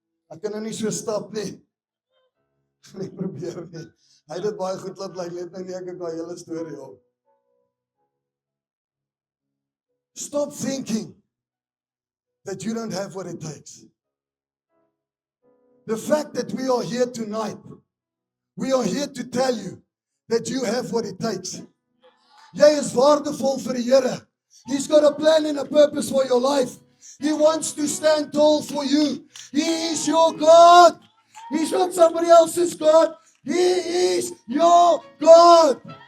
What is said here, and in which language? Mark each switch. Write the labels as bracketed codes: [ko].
[af] Ek kan nou nie so stap nie. Ek probeer nie. Hy het dit baie goed laat lyk, let nou nie ek daai hele storie op. [en] Stop thinking that you don't have what it takes. The fact that we are here tonight, we are here to tell you that you have what it takes. [af] Jy is waardevol vir die Here. [en] He's got a plan and a purpose for your life. He wants to stand tall for you. He is your God. He's not somebody else's God. He is your God.